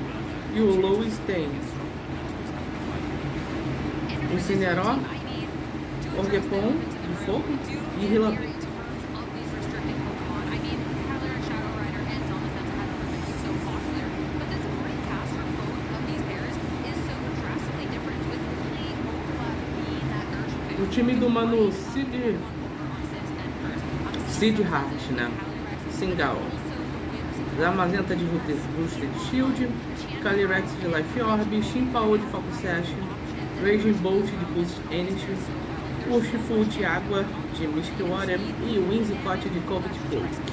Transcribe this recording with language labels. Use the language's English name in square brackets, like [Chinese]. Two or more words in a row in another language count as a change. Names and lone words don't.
[Portuguese] E o Lois tem o Incineroar, Orgepon de fogo e Rillaboom. O time do mano Seed Heart, né? Singal. Zamazenta de Boosted Shield, Calyrex de Life Orb, Chimpaô de Focus Sash, Raging Bolt de Boost Energy, Urshifu de Água de Mystic Water e Whimsicott de Covet Cloak.